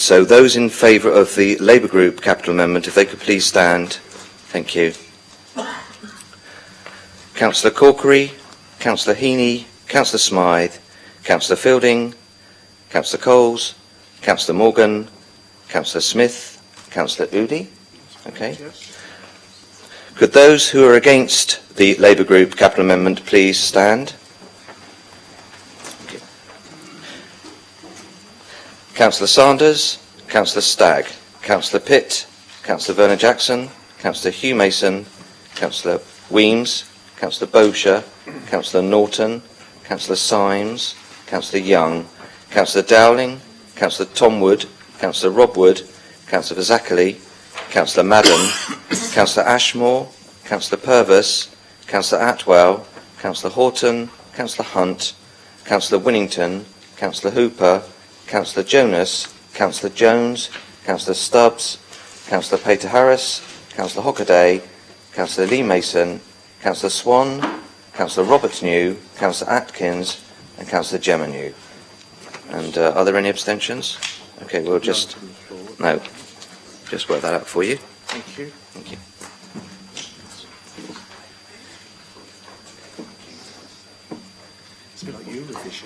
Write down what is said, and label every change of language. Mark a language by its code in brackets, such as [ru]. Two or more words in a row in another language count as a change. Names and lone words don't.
[en] So those in favour of the Labour Group capital amendment, if they could please stand. Thank you. Councillor Corkery, Councillor Heaney, Councillor Smythe, Councillor Fielding, Councillor Coles, Councillor Morgan, Councillor Smith, Councillor Udi. Okay. Could those who are against the Labour Group capital amendment please stand? Okay. Councillor Sanders, Councillor Stagg, Councillor Pitt, Councillor Vernon Jackson, Councillor Hugh Mason, Councillor Weems, Councillor Bowsher, Councillor Norton, Councillor Symes, Councillor Young, Councillor Dowling, Councillor Tom Wood, Councillor Rob Wood, Councillor Zachary, Councillor Madden, Councillor Ashmore, Councillor Purvis, Councillor Atwell, Councillor Horton, Councillor Hunt, Councillor Winnington, Councillor Hooper, Councillor Jonas, Councillor Jones, Councillor Stubbs, Councillor Peter Harris, Councillor Hockaday, Councillor Lee Mason, Councillor Swan, Councillor Roberts New, Councillor Atkins, and Councillor Geminu. And are there any abstentions? Okay, we'll just work that out for you. Thank you. Thank you. It's a bit like Eurovision.